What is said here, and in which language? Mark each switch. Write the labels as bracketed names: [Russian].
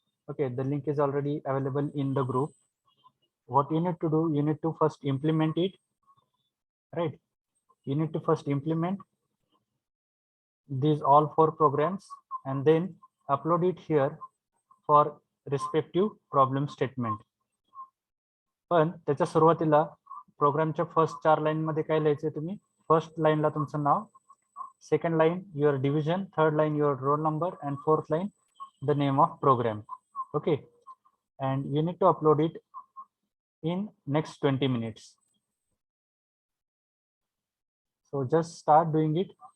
[English] Okay, the link is already available in the group. What you need to do, you need to first implement it, right? You need to first implement these all 4 programs and then upload it here for respective problem statement. [Marathi] पण त्याच्या सुरुवातीला प्रोग्रामच्या first 4 line मध्ये काय लिहायचंय तुम्ही? First लाईनला तुमचं नाव, [English] Second line your division, third line your roll number and fourth line the name of program. Okay, and you need to upload it in next 20 minutes. So just start doing it.